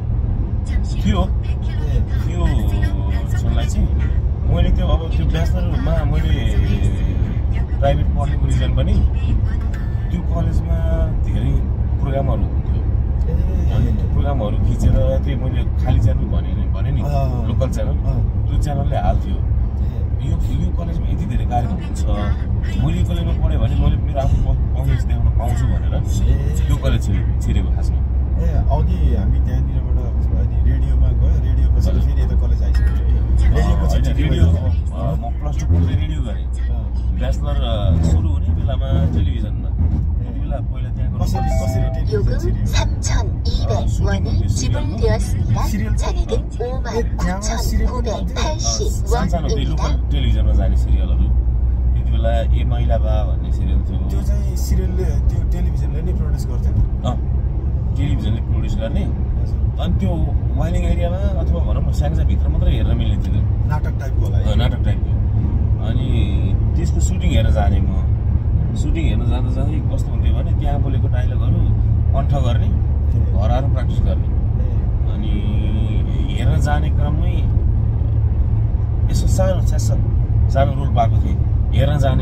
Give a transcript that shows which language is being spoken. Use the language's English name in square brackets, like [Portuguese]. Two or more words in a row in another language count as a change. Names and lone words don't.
[Nepali] थियो सुनलाई चाहिँ मैले त्यो अब त्यो ब्याचलरमा मैले प्राइभेट पढ्नुको रिजन पनि त्यो कलेजमा धेरै प्रोग्रामहरू हुन्थ्यो अनि त्यो प्रोग्रामहरू खिचेर त्यही मैले खाली च्यानल भने नि लोकल च्यानल त्यो च्यानलले हाल्थ्यो यो कलेजमा यति धेरै कार्यक्रम हुन्छ मैले यो कलेजमा पढेँ भने मैले मेरो आफ्नो पर्फर्मेन्स देखाउन पाउँछु भनेर त्यो कलेज छिरेको खासमा अघि हामी त्यहाँनिरबाट रेडियोमा गयो रेडियोपछि फेरि यता कलेज आइसक्यो रेडियो म प्लस 2 पढ्दै रेडियो गरेँ ब्याचलर सुरु हुने बेलामा टेलिभिजनमा त्यति बेला पहिला त्यहाँ कसरी टेलिभिजन [Korean] 3,200원이 지불되었습니다. 잔액은 59,980원입니다. [Nepali] लोकल टेलिभिजनमा जाने सिरियलहरू त्यति बेला ए महिला बा भन्ने सिरियल थियो त्यो चाहिँ सिरियलले त्यो टेलिभिजनले नै प्रड्युस गर्थ्यो टेलिभिजनले प्रड्युस गर्ने अनि त्यो वाइलिङ एरियामा अथवा भनौँ न स्याङ्जाभित्र मात्रै हेर्न मिल्ने थियो नाटक टाइपको होला नाटक टाइपको अनि त्यसको सुटिङ हेर्न जाने म सुटिङ हेर्न जाँदा कस्तो हुन्थ्यो भने त्यहाँ बोलेको डाइलगहरू कण्ठ गर्ने घर प्र्याक्टिस गर्ने अनि हेर्न जाने क्रममै यसो सानो रोल पाएको थिएँ हेर्न जाने